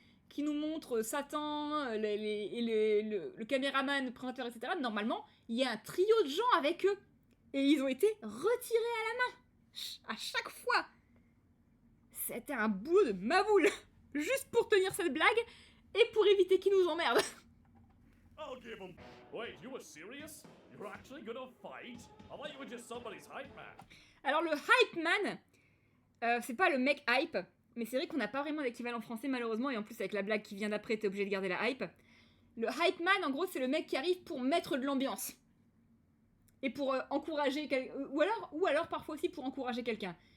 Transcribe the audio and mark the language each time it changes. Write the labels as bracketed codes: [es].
[fr] qui nous montre Satan, le caméraman, le présentateur, etc., normalement, il y a un trio de gens avec eux. Et ils ont été retirés à la main. À chaque fois. C'était un boulot de maboule. Juste pour tenir cette blague et pour éviter qu'ils nous emmerdent. [en] I'll give him. Wait, you were serious? You're actually gonna fight? I thought you were just somebody's hype man. [fr] Alors le hype man, c'est pas le mec hype, mais c'est vrai qu'on n'a pas vraiment d'équivalent français malheureusement, et en plus avec la blague qui vient d'après, t'es obligé de garder la hype. Le hype man, en gros, c'est le mec qui arrive pour mettre de l'ambiance. Et pour encourager ou alors parfois aussi pour encourager quelqu'un.